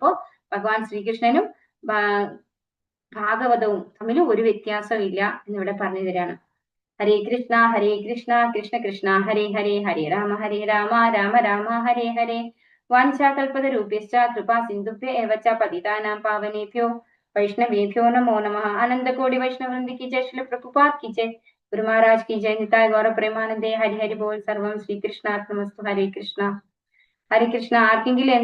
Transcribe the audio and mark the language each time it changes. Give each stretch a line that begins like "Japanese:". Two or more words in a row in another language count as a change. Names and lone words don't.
Malayalam: ഇപ്പോ ഭഗവാൻ ശ്രീകൃഷ്ണനും ഭാഗവതവും തമ്മിൽ ഒരു വ്യത്യാസവും ഇല്ല എന്നിവിടെ പറഞ്ഞു തരാണ്.
Sanskrit: ഹരേ കൃഷ്ണ കൃഷ്ണ കൃഷ്ണ ഹരേ ഹരേ, ഹരേ രാമ രാമ രാമ ഹരേ ഹരേ. വാഞ്ചാകൽപതരൂപ്യശ്ച കൃപാ സിന്ധുഭ്യ ഏവ ച പതിതാനാം പാവനേഭ്യോ वैष्णवेभ्यो नमो नमः।
Hindi: आनंद कोटि वैष्णव वृंद की जय, श्री प्रभुपाद की जय, गुरु महाराज की जय, निताय गौर प्रेमानंदे। हरि हरि बोल।
Sanskrit: सर्वम श्री कृष्णार्पणमस्तु।
Malayalam: हरे कृष्णा आर्ക്കെങ്കിലും